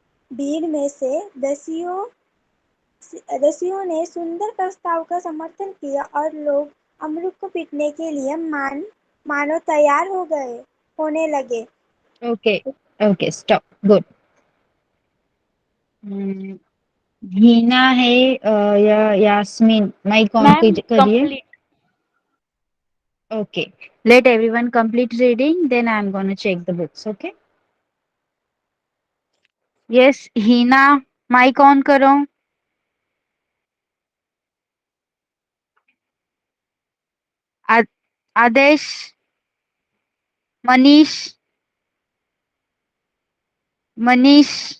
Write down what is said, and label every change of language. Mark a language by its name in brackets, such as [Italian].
[Hindi] भीड़ में से दसियों ने सुंदर प्रस्ताव का समर्थन किया और लोग अमरुद को पीटने के लिए मानो तैयार होने लगे। [English] Okay, okay, stop. Good. [Hindi] Hina है या यास्मीन, माइक ऑन [English] ma'am [Hindi] करिए. [English] Complete. Okay, let everyone complete reading, then I am going to check the books. Okay. [Hindi] Yes, Hina, mic on करो. आदेश, मनीष, मनीष.